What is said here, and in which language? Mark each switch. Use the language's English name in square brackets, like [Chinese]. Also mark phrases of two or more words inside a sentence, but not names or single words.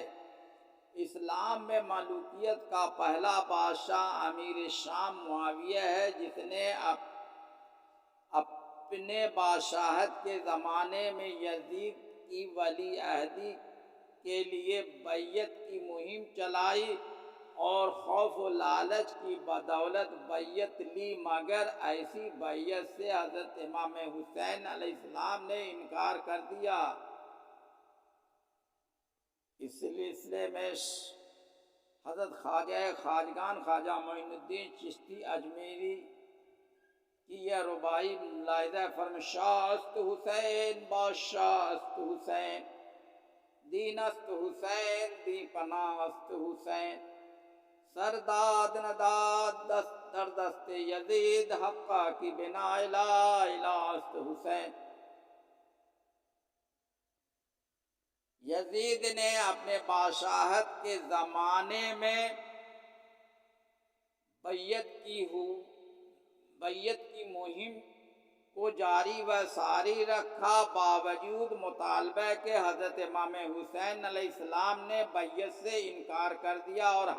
[Urdu] اسلام میں ملوکیت کا پہلا بادشاہ امیر شام معاویہ ہے، جس نے اپنے بادشاہت کے زمانے میں یزید کی ولی عہدی کے لیے بیعت کی مہم چلائی اور خوف و لالچ کی بدولت بیعت لی، مگر ایسی بیعت سے حضرت امام حسین علیہ السلام نے انکار کر دیا۔ اس سلسلے میں حضرت خواجہ خواجگان خواجہ معین الدین چشتی اجمیری کی یہ رباعی ملاحظہ فرمائیں: [Persian] شاہ است حسین بادشاہ است حسین، دین است حسین دی پناہ است حسین، سرداد نداد دست در دست یزید، حقہ کی بنا الہ الہ است حسین۔ [Urdu] یزید نے اپنے بادشاہت کے زمانے میں بیعت کی مہم کو جاری و ساری رکھا، باوجود مطالبہ کے حضرت امام حسین علیہ السلام نے بیعت سے انکار کر دیا